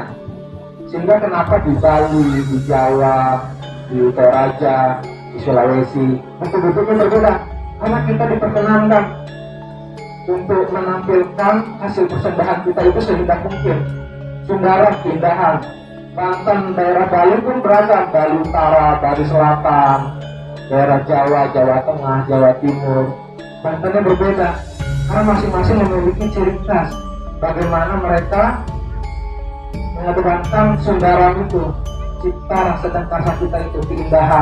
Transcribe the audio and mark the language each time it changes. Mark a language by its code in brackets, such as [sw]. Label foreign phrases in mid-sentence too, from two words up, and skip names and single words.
[id] Sehingga kenapa di Bali, di Jawa, di Toraja, di Sulawesi bentuk-bentuknya berbeda. Karena kita diperkenankan untuk menampilkan hasil persembahan kita itu seindah mungkin. Sundara keindahan. Banten, daerah Bali pun beragam. Bali Utara, Bali Selatan, daerah Jawa, Jawa Tengah, Jawa Timur. Bantennya berbeda karena masing-masing memiliki ciri khas. Bagaimana mereka mengedepankan Sundaram itu, cipta, rasa dan karsa kita itu, keindahan.